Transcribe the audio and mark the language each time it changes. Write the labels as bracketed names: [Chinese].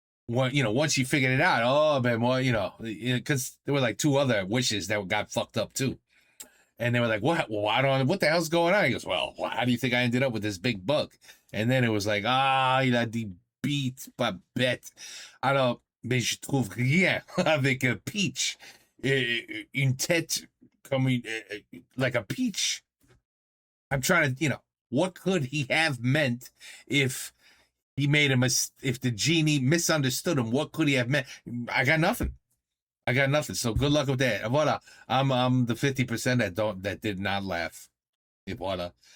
[English] Once you figured it out, oh, [French] ben moi, [English] because there were like 2 other wishes that got fucked up too. And they were like, what? Well, I don't know. What the hell's going on? He goes, well, how do you think I ended up with this big bug? And then it was like, [French] il a dit bite, pas bête. Alors, mais je trouve rien avec un peach. Une tête comme [English] like a peach. I'm trying to, what could he have meant if he made if the genie misunderstood him? What could he have meant? I got nothing. So good luck with that. Voilà. I'm the 50% that did not laugh. Et voilà.